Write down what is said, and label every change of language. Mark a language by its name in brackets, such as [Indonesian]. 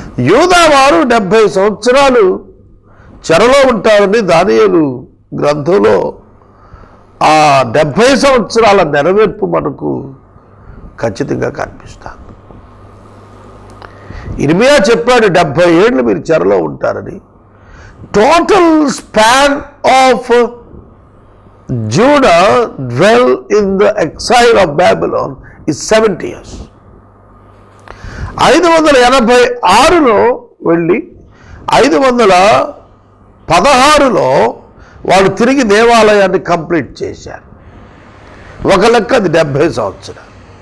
[Telugu] యూదావారు 70 సంవత్సరాలు చెరలో ఉంటారని దానియేలు గ్రంథంలో ఆ 70 సంవత్సరాల నెరవేర్పు మనకు ఖచ్చితంగా కనిపిస్తుంది. ఇర్మియా చెప్పాడు 70 ఏళ్ళు మీరు చెరలో ఉంటారని. [English] Total span of Judah dwell in the exile of Babylon is 70 years. [Telugu] 586లో వెళ్ళి 516లో వాళ్ళు తిరిగి దేవాలయాన్ని కంప్లీట్ చేశారు. ఒక లెక్క అది 70 సంవత్సరాలు.